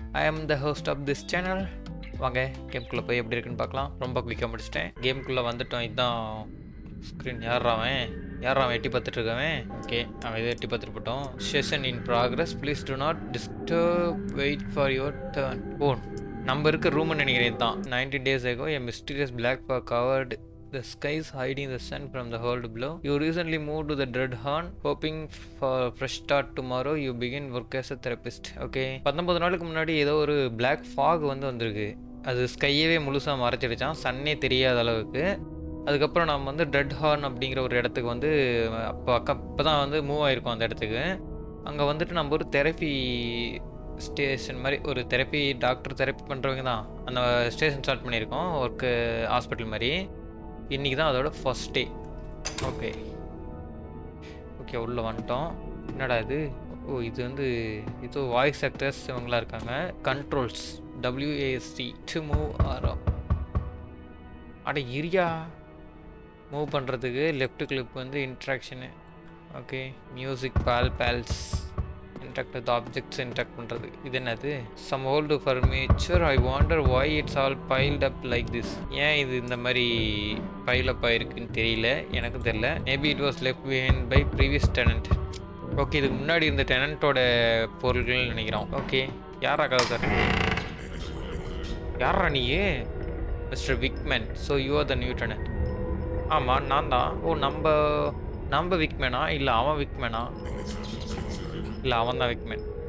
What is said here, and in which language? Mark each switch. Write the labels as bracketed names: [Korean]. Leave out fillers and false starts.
[English] I am the host of this channel. [Tamil] வாங்க கேமுக்குள்ளே போய் எப்படி இருக்குன்னு பார்க்கலாம். ரொம்ப குயிக்காக முடிச்சிட்டேன். கேமுக்குள்ளே வந்துட்டோம். இதுதான் ஸ்க்ரீன். யாராவன் எட்டி பார்த்துட்டு இருக்கவன். ஓகே, அவன் இதை எட்டி பார்த்துட்டு போட்டோம். [English] Session in progress, please do not disturb, wait for your turn. [Tamil] நம்ம இருக்க ரூம்னு நினைக்கிறேன் தான். [English] 90 days ago a mysterious black fog covered the skies, hiding the sun from the world below. You recently moved to the Dreadhorn, hoping for a fresh start tomorrow. You begin work as a therapist. [Tamil] Okay, 19 நாளுக்கு முன்னாடி ஏதோ ஒரு black fog வந்திருக்கு. அது ஸ்கையவே முழுசாக மறைச்சிடுச்சான், சன்னே தெரியாத அளவுக்கு. அதுக்கப்புறம் நம்ம வந்து Dreadhorn அப்படிங்கிற ஒரு இடத்துக்கு வந்து இப்போ தான் வந்து மூவ் ஆகிருக்கோம் அந்த இடத்துக்கு. அங்கே வந்துட்டு நம்ம ஒரு தெரப்பி ஸ்டேஷன் மாதிரி, ஒரு டாக்டர் தெரப்பி பண்ணுறவங்க தான் அந்த ஸ்டேஷன் ஸ்டார்ட் பண்ணியிருக்கோம். ஒர்க்கு ஹாஸ்பிட்டல் மாதிரி. இன்றைக்கி தான் அதோட ஃபர்ஸ்ட் டே. ஓகே, உள்ளே வந்துட்டோம். என்னடா இது? இது வந்து இது வாய்ஸ் ஆக்டர்ஸ் இவங்களாம் இருக்காங்க. கண்ட்ரோல்ஸ் WASD டு மூவ் ஆரம். இரியா மூவ் பண்ணுறதுக்கு லெஃப்ட் கிளிப் வந்து interaction. Okay, music balls [English] interact with objects [Tamil] interact பண்ணுறது. இது என்னது? [English] some old furniture. I wonder why it's all piled up like this. [Tamil] ஏன் இது இந்த மாதிரி பைல் அப் ஆயிருக்குன்னு தெரியல, எனக்கு தெரியல. [English] Maybe it was left behind by previous tenant. [Tamil] Okay, இதுக்கு முன்னாடி இருந்த டெனண்ட்டோட பொருள்கள்னு நினைக்கிறோம். ஓகே, யாரா கதை சார்? யாரா நீ? Mister விக்மேன். [English] So you are the new tenant. [Tamil] ஆமாம், நான் தான். நம்ம விக்மேனா இல்லை அவன் விக்மேனா? இல்லை, அவன் தான் விக்மேன்.